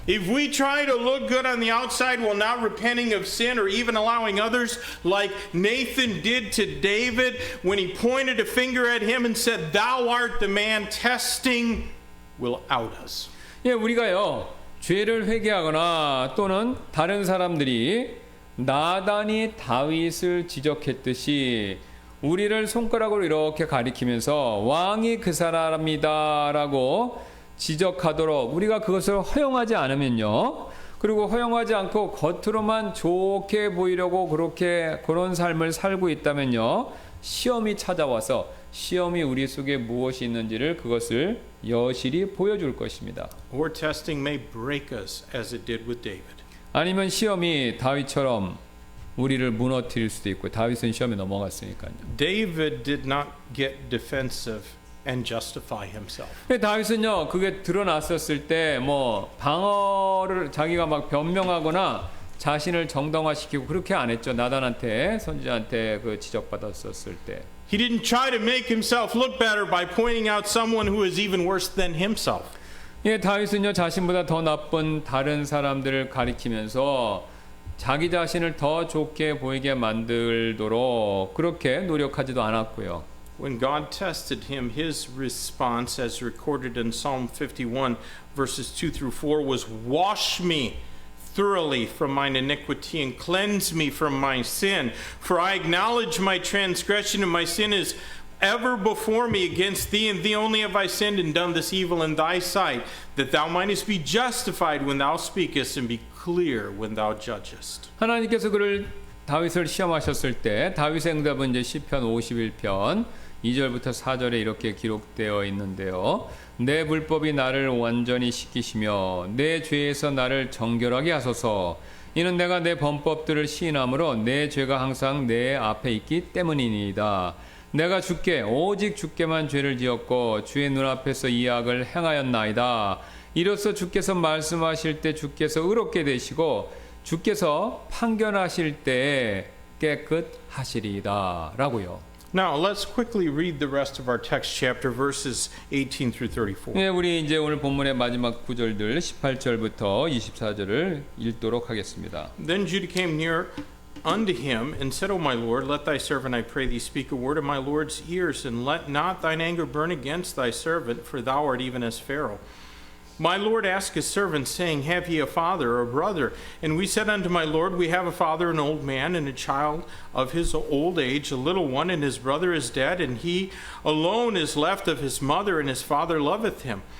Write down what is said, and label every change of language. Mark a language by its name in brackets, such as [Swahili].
[English] If we try to look good on the outside while not repenting of sin or even allowing others, like Nathan did to David when he pointed a finger at him and said, "Thou art the man," testing will out us. [Korean] 예, 우리가요, 죄를 회개하거나 또는 다른 사람들이 나단이 다윗을 지적했듯이 우리를 손가락으로 이렇게 가리키면서 왕이 그 사람이다라고 지적하도록 우리가 그것을 허용하지 않으면요, 그리고 허용하지 않고 겉으로만 좋게 보이려고 그런 삶을 살고 있다면요, 시험이 찾아와서 시험이 우리 속에 무엇이 있는지를 그것을 여실히 보여줄 것입니다. [English] Or testing may break us as it did with David. [Korean] 아니면 시험이 다윗처럼 우리를 무너뜨릴 수도 있고, 다윗은 시험에 넘어갔으니까요. [English] David did not get defensive and justify himself. [Korean] 다윗은요, 그게 드러났었을 때 뭐 방어를 자기가 막 변명하거나 자신을 정당화시키고 그렇게 안 했죠. 나단한테, 선지자한테 그 지적받았었을 때. [English] He didn't try to make himself look better by pointing out someone who is even worse than himself. [Korean] 예, 다윗은요, 자신보다 더 나쁜 다른 사람들을 가리키면서 자기 자신을 더 좋게 보이게 만들도록 그렇게 노력하지도 않았고요. [English] When God tested him, his response, as recorded in Psalm 51, verses 2 through 4, was, "Wash me thoroughly from mine iniquity and cleanse me from my sin. For I acknowledge my transgression and my sin is ever before me. Against thee and thee only have I sinned and done this evil in thy sight, that thou mightest be justified when thou speakest and be clear when thou judgest." [Korean] 하나님께서 다윗을 시험하셨을 때 다윗의 응답은 이제 시편 51편 2절부터 4절에 이렇게 기록되어 있는데요. 내 불법이 나를 완전히 씻기시며 내 죄에서 나를 정결하게 하소서. 이는 내가 내 범법들을 시인함으로 내 죄가 항상 내 앞에 있기 때문이니이다. 내가 오직 주께만 죄를 지었고 주의 눈앞에서 이 악을 행하였나이다. 이로써 주께서 말씀하실 때 주께서 의롭게 되시고 주께서 판결하실 때 깨끗하시리이다 라고요. [English] Now, let's quickly read the rest of our text chapter, verses 18 through 34. [Korean] 네, 우리 이제 오늘 본문의 마지막 구절들 18절부터 24절을 읽도록 하겠습니다. [English] Then Judah came near unto him and said, O my Lord, let thy servant, I pray thee, speak a word in my Lord's ears, and let not thine anger burn against thy servant, for thou art even as Pharaoh. My Lord asked his servant, saying, Have ye a father or a brother? And we said unto my Lord, We have a father, an old man, and a child of his old age, a little one, and his brother is dead, and he alone is left of his mother, and his father loveth him.